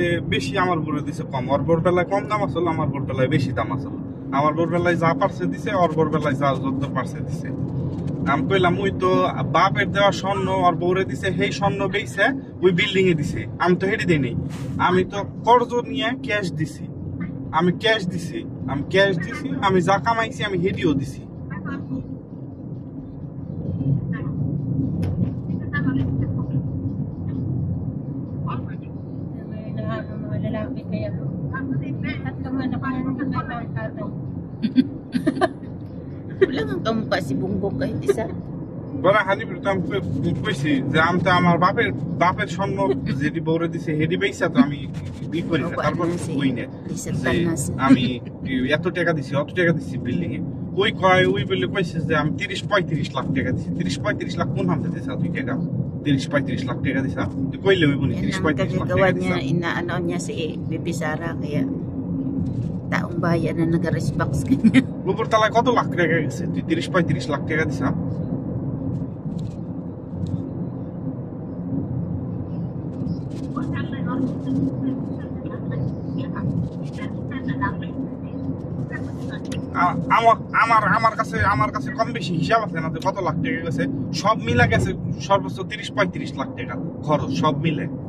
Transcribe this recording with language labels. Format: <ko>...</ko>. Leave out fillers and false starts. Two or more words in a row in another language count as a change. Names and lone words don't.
<bn>বেশি আমার বউরের দিছে কম ওর বউর বেলায় কম দাম আসলো আমার বউর বেলায় বেশি দাম আসলো আমার বউর বেলায় যা পারছে দিছে ওর বউর বেলায় যা যত পারছে দিছে আমি কইলাম ওই তো বাপের দেওয়া স্বর্ণ ওর বউরে দিছে সেই স্বর্ণ বেইছে ওই বিল্ডিং এ দিছে আমি তো হেঁটে দিই আমি তো কর্জ নিয়ে ক্যাশ দিছি আমি যা কামাইছি আমি হেডিও দিছি</bn> <tl>Wala nga kamukha si Bunggok kahit isa.</tl> <bn>বড় হানিফ আমি কইছি যে আমি তো আমার বাপের স্বর্ণ যেটি বউরে দিছে হেডি বেইছা তো আমি বি করি না তারপর কই না আমি এত টাকা দিছি অত টাকা দিছি বিল্ডিং এ ওই বলে কইছে যে আমি 30-35 লাখ টাকা দিছি 30-35 লাখ কোন হামতে দিছা তুই টাকা 30-35 লাখ টাকা দিছা তুই কইলে হইব না 30-35 লাখ টাকা দিছা</bn> <tl>Inaano niya si Bibi Sara kaya taong bayan na nag-respect sa kanya.</tl> <bn>উপর তলায় কত লাখ টাকা গেছে তুই 30-35 লাখ টাকা দিছা আমার কাছে কম বেশি হিসাব আছে না কত লাখ টাকা গেছে সব মিলা গেছে সর্বোচ্চ 30-35 লাখ টাকা খরচ সব মিলে</bn>